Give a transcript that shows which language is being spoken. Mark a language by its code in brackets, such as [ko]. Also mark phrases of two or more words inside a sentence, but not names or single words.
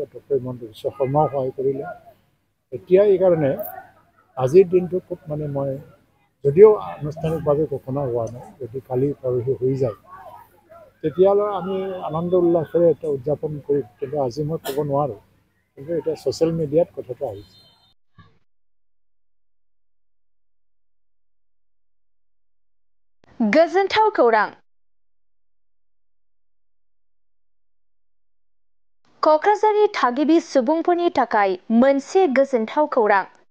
[as] ডক্টৰ হিমন্ত বিশ্ব শৰ্মাও সহায় কৰিলে। এতিয়া এইকাৰণে আজিৰ দিনটো খুব মানে মই, যদিও আনুষ্ঠানিকভাৱে ঘোষণা হোৱা নাই, যদি কালি পৰহি হৈ যায়, তেতিয়ালৈ আমি আনন্দ উল্লাসেৰে এটা উদযাপন কৰিম। কিন্তু আজি মই ক'ব নোৱাৰোঁ, কিন্তু এতিয়া ছ'চিয়েল মিডিয়াত কথাটো আহিছে। [brx] गोजोनथाव खौरां। क'क्राझारनि थागिबि सुबुंफोरनि थाखाय मोनसे गोजोनथाव खौरां।